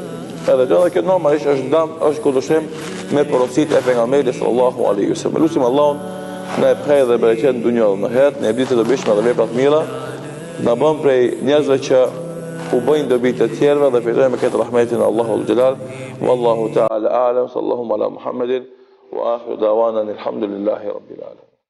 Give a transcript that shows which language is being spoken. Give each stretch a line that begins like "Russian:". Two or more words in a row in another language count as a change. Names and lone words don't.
Albanian: Edhe kjo normalisht është dëm, është kundërshtim me porositë e pejgamberit
Arabic: صلى الله عليه وسلم.
Albanian: Lutim Allahun na e prej dhe bereqet në dunjë dhe në ahiret, në ditë të dobishme dhe vepra të mira, na bën prej njerëzve që u bëjnë dobi të tjerëve dhe fitojnë me këtë rahmetin e Allahut xhelal.
Arabic: والله تعالى أعلم صلى الله على محمد وآخر دعوانا الحمد لله رب العالمين.